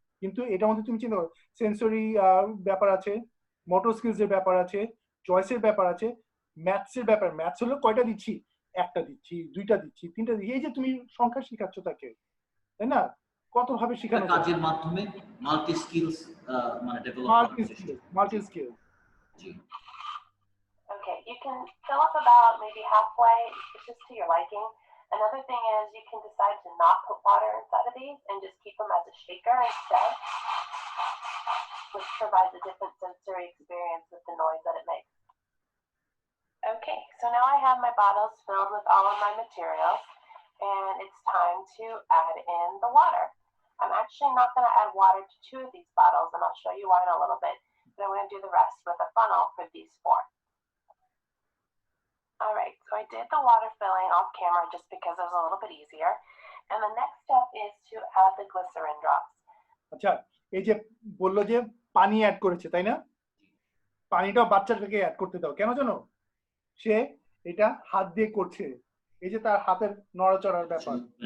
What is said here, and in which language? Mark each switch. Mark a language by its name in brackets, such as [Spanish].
[Bangla] কিন্তু এটার মধ্যে তুমি চিন্তা করো সেন্সরি ব্যাপার আছে, মোটর স্কিলস এর ব্যাপার আছে, চয়েসের ব্যাপার আছে, ম্যাথস এর ব্যাপার। ম্যাথস হলো কয়টা দিচ্ছি, একটা দিচ্ছি, দুইটা দিচ্ছি, তিনটা দিচ্ছি, এই যে তুমি সংখ্যা শিখাচ্ছ তাকে, তাই না? কত ভাবে শেখানো যায়, কাজের মাধ্যমে মাল্টি স্কিলস মানে develop multi skill. G [English] Okay, you can fill up about maybe halfway. It's just to your liking. Another thing is you can decide to not put water inside of these and just keep them as a shaker instead, which provides a different sensory experience with the noise that it makes. Okay, so now I have my bottles filled with all of my materials, and it's time to add in the water. I'm actually not going to add water to 2 of these bottles, and I'll show you why in a little bit, but I'm going to do the rest with a funnel for these 4. All right, so I did the water filling off camera just because it was a little bit easier. And the next step is to add the glycerin drops. [Bangla] আচ্ছা, এই যে বললো যে পানি add করেছে, তাই না? পানিটাও বাচ্চাটাকে অ্যাড করতে দাও, কেন জানো? সে এটা হাত দিয়ে করছে, এই যে তার হাতের নড়াচড়ার ব্যাপার।